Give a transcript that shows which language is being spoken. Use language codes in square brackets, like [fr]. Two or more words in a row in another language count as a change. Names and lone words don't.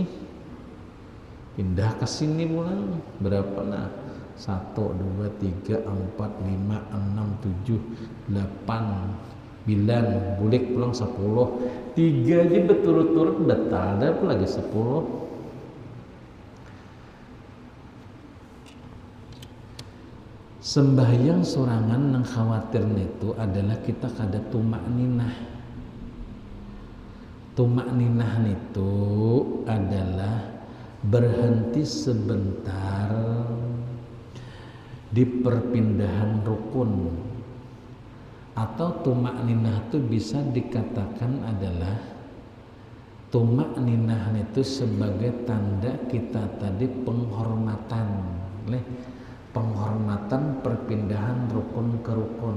[id] Pindah ke sini pulang berapa nah 1 2 3 4 5 6 7 8 9 bulik pulang 10 3 aja berturut-turut batal ada lagi 10. [bjn] Sembahyang sorangan nang khawatir itu adalah kita kada tumak ninah. [id] Tumak ninah itu adalah berhenti sebentar di perpindahan rukun Atau tumakninah itu bisa dikatakan adalah tumakninah itu sebagai tanda kita tadi penghormatan, penghormatan perpindahan rukun ke rukun.